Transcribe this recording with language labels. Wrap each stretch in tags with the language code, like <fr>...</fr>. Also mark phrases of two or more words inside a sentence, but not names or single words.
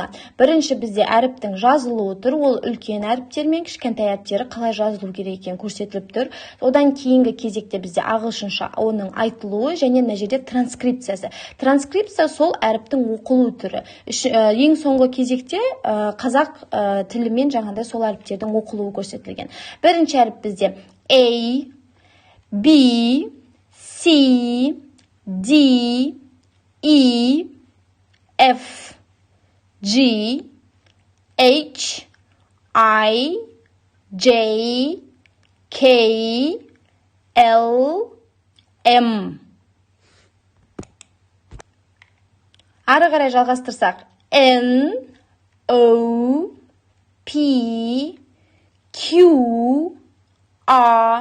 <kk>Бірінші бізде әріптің жазылуы тұр, ол үлкен әріптер мен кішкентай әріптері қалай жазылу керек екені көрсетіліп тұр. Одан кейінгі кезекте бізде ағылшынша оның айтылуы және мына жерде транскрипциясы. Транскрипция сол әріптің оқылу түрі. Ең соңғы кезекте қазақ тілімен жаңағыдай сол әріптердің оқылуы көрсетілген. Бірінші әріп бізде A, B, C, D, E, F, G, H, I, J, K, L, M. Ары қарай жалғастырсақ, N, O, P, Q, A.</kk>